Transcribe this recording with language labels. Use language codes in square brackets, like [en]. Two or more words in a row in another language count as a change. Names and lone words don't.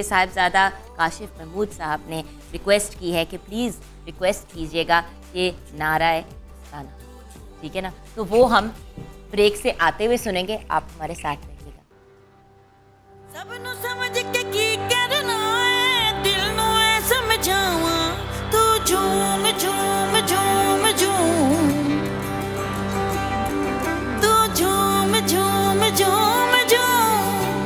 [hi] साहिबजादा काशिफ महमूद साहब ने रिक्वेस्ट की है कि प्लीज़ रिक्वेस्ट कीजिएगा कि नाराए मस्ताना, ठीक है ना। तो वो हम ब्रेक से आते हुए सुनेंगे, आप हमारे साथ रहिएगा। [pa] ਸਬਨੂ ਸਮਝ ਕੇ ਕੀ ਕਰਨਾ ਹੈ, ਦਿਲ ਨੂ ਐ ਸਮਝਾਵਾ, ਤੂ ਝੂਮ ਝੂਮ ਝੂਮ ਝੂਮ, ਤੂ ਝੂਮ ਝੂਮ ਝੂਮ ਝੂਮ,